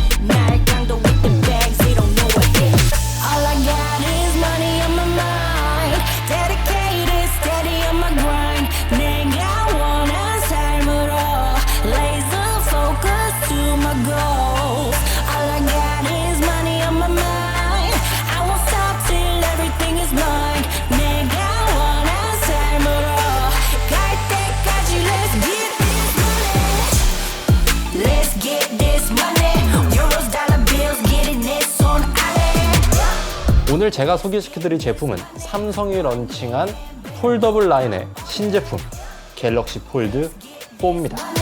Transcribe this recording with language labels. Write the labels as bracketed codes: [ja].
[ko] 나를 강도 [en] with the bags. They don't know what hit. All I got is money on my mind. Dedicated, steady on my grind. [ko] 내가 원한 삶으로 [en] laser focus to my goals. All I got is money on my mind. I won't stop till everything is mine. [ko] 내가 원한 삶으로 갈 때까지 [en] let's get this money. Let's get this money. Euros, dollar bills, getting [ko] 내 손 안에. 오늘 제가 소개시켜드릴 제품은 삼성이 런칭한 폴더블 라인의 신제품 갤럭시 폴드 4입니다.